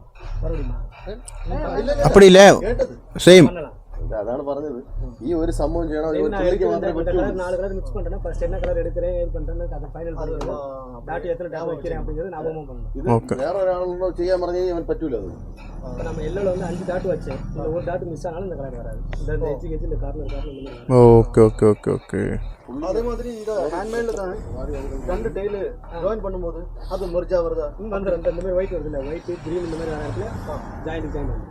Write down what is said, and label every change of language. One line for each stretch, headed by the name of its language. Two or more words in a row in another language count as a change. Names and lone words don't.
Tamil: அப்படி இல்ல சேம்.
Malayalam: അതാണ് പറഞ്ഞത്. ഈ ഒരു സംഭവം ചെയ്യണം.
Tamil: நாலு கலர் மிக்ஸ் பண்றேன்னா ஃபர்ஸ்ட் என்ன கலர் எடுக்கிறேன் ஏது பண்றேன்னா அத ஃபைனல் பண்ணிடுறேன். டாட் எத்தனை டாட் வைக்கிறேன் அப்படிங்கிறது ஞாபகம் பண்ணணும்.
Malayalam: ഇത് വേറെ ഒരാളോ ചെയ്യാൻ പറഞ്ഞാൽ അവൻ പറ്റൂല. അത്
Tamil: அப்ப நம்ம எல்லோல வந்து 5 டாட் வச்சேன். இந்த ஒரு டாட் மிஸ் ஆனாலும் இந்த கலர் வராது. இந்த எட்ஜ் எட்ஜ் இந்த கார்னர்
English: okay okay okay okay.
Tamil: அதே மாதிரி இத ஹேண்ட் மேட்ல தான் ரெண்டு டெய்ல் ஜாயின் பண்ணும்போது அது மர்ஜா வருதா? வந்து ரெண்டு இந்த மாதிரி ஒயிட் வருது இல்ல,
English: white green
Tamil: இந்த மாதிரி வரதுல ஜாயின் ஜாயின் வருது.